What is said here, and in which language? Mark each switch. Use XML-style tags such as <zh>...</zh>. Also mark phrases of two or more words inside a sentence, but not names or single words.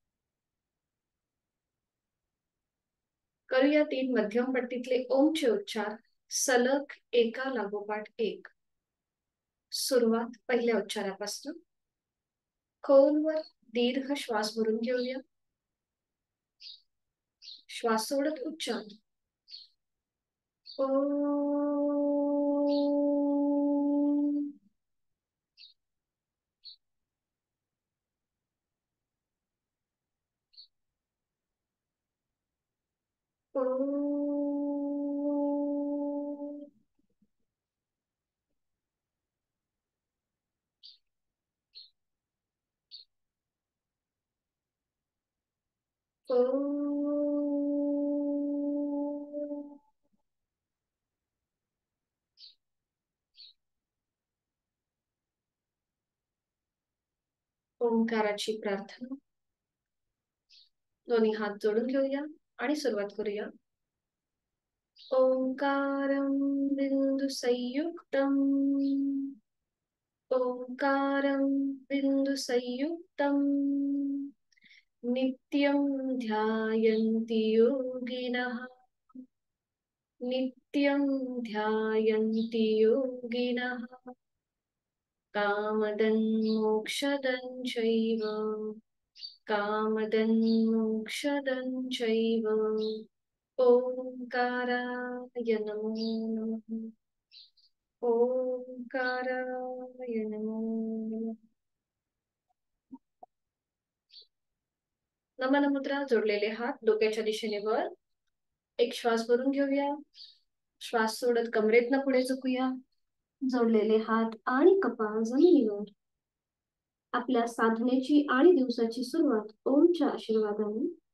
<mr>करूया 3 मध्यम पट्टीतले ओमचे उच्चार सलग एका लागोपाठ एक. सुरुवात पहिल्या उच्चारापासून. खोलवर दीर्घ श्वास भरून घेऊया. श्वास सोडत उच्चार. ओम. ओम. ओम. ओंकाराची प्रार्थना. दोन्ही हात जोडून घेऊया आणि सुरुवात करूया.</mr> <sa>ओंकारं बिंदु संयुक्तम्. ओंकारं बिंदु संयुक्तम्. नित्यं ध्यायन्ति योगिनः. नित्यं ध्यायन्ति योगिनः. कामदं मोक्षदं चैव. कामदं मोक्षदं चैव. ओंकाराय नमो नमः. ओंकाराय नमो नमः.</sa> <mr>नमन मुद्रा. जोडलेले हात डोक्याच्या दिशेने वर. एक श्वास भरून घेऊया. श्वास सोडत कमरेतनं पुढे झुकूया. जोडलेले हात आणि कपाळ जमिनीवर. आपल्या साधनेची आणि दिवसाची सुरुवात ओमच्या आशीर्वादाने.</mr>